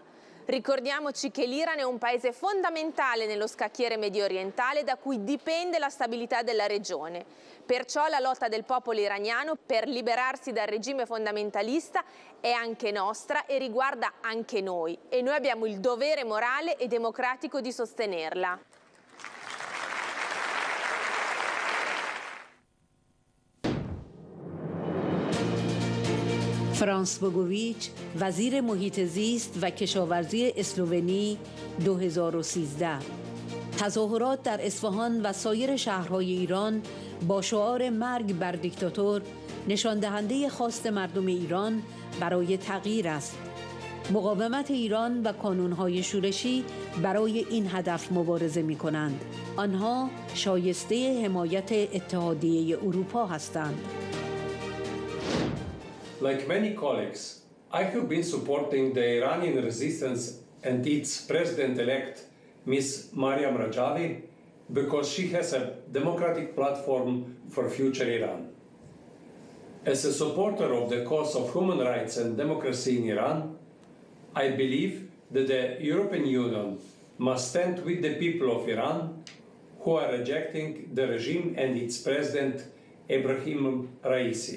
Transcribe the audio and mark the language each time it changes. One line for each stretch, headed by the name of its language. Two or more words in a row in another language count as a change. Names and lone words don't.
Italian: Ricordiamoci che l'Iran è un paese fondamentale nello scacchiere mediorientale da cui dipende la stabilità della regione. Perciò la lotta del popolo iraniano per liberarsi dal regime fondamentalista è anche nostra e riguarda anche noi. E noi abbiamo il dovere morale e democratico di sostenerla.
Persian: فرانس بوگویچ وزیر محیط زیست و کشاورزی اسلوونی 2013. تظاهرات در اصفهان و سایر شهرهای ایران با شعار مرگ بر دیکتاتور نشان دهنده خواست مردم ایران برای تغییر است. مقاومت ایران و کانونهای شورشی برای این هدف مبارزه می‌کنند. آنها شایسته حمایت اتحادیه اروپا هستند.
English: Like many colleagues, I have been supporting the Iranian resistance and its president-elect, Ms. Mariam Rajavi, because she has a democratic platform for future Iran. As a supporter of the cause of human rights and democracy in Iran, I believe that the European Union must stand with the people of Iran who are rejecting the regime and its president, Ebrahim Raisi.